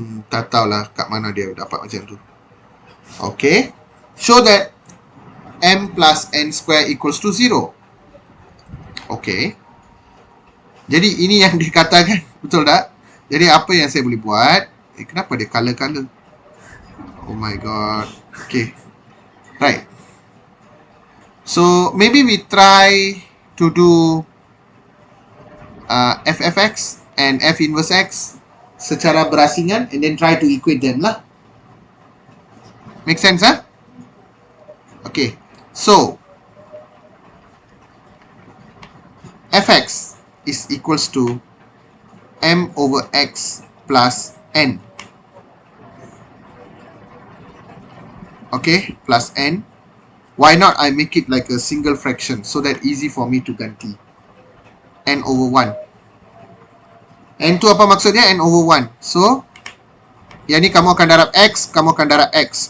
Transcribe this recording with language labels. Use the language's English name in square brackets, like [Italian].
[Malay] Tak tahulah kat mana dia dapat macam tu. [English] Okay. Show that m plus n square equals to 0. Okay. [Malay] Jadi ini yang dikatakan. Betul tak? Jadi apa yang saya boleh buat? Kenapa dia color-color? [English] Oh my god. Okay. Right. So maybe we try to do ffx and f inverse x [Malay] secara berasingan [English] and then try to equate them lah. Make sense, huh? Okay. So, fx is equals to m over x plus n. Okay, plus n. Why not I make it like a single fraction so that easy for me to [Malay] ganti. [English] N over 1. [Malay] N tu apa maksudnya? [English] N over 1. [Malay] So, yang ni kamu akan darab X, kamu akan darab X.